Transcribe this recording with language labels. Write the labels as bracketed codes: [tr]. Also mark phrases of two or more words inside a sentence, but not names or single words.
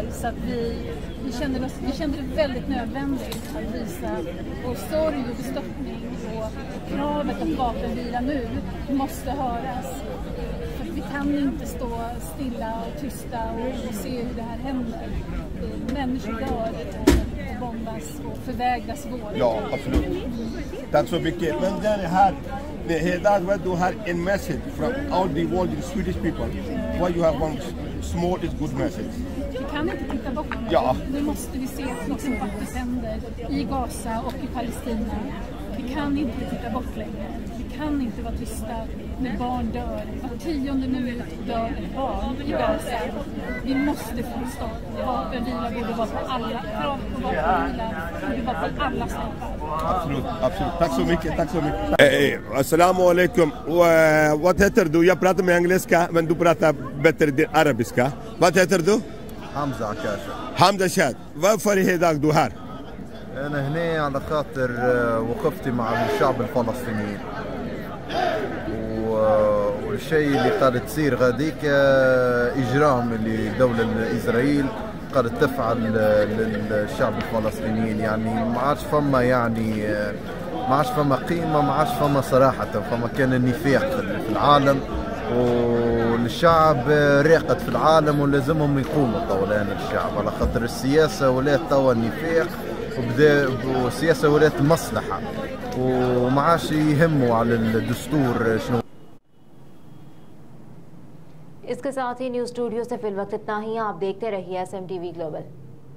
[sv] Så att vi kände det väldigt nödvändigt att visa vår sorg och bestörtning, och kravet att vapenvila nu måste höras. För vi kan inte stå stilla och tysta och se hur det här händer. Människor dör och bombas och förvägras vård. Ja, absolut. Tack så mycket. Men den här, du har en [en] message from all the world, the Swedish people. What you have one small is good message. [sv] Vi kan inte titta bort. Ja. Nu måste vi se vad som faktiskt händer i Gaza och i Palestina. Vi kan inte titta bort längre. Vi kan inte vara tysta när barn dör. Var 10:e minut dör ett barn i Gaza. Vi måste få stopp. Vapenvila borde vara på alla. Krav på vapenvila borde vara på alla stater. Absolut, absolut. Tack så mycket, tack så mycket. [ar] السلام عليكم. [sv] Vad heter du? Jag pratar med engelska, men du pratar bättre arabiska. Vad heter du? [ar] حمزة عكاشة. حمزة شاد. [sv] varför är idag du här? [ar] أنا هنا على خاطر وقفتي مع الشعب الفلسطيني، والشيء اللي قاعد تصير غاديك إجرام اللي دولة إسرائيل قاعد تفعل للشعب الفلسطيني. يعني ما عادش فما ما عادش فما قيمة، ما عادش فما صراحة، فما كان النفاق في العالم، والشعب راقد في العالم ولازمهم يقوموا طولان الشعب، على خاطر السياسة ولات توا النفاق والسياسة ولات مصلحة، وما عادش يهموا على الدستور شنو. [hi] इसके साथ ही न्यूज़ स्टूडियो से फिल वक्त इतना ही। आप देखते रहिए SMTV ग्लोबल।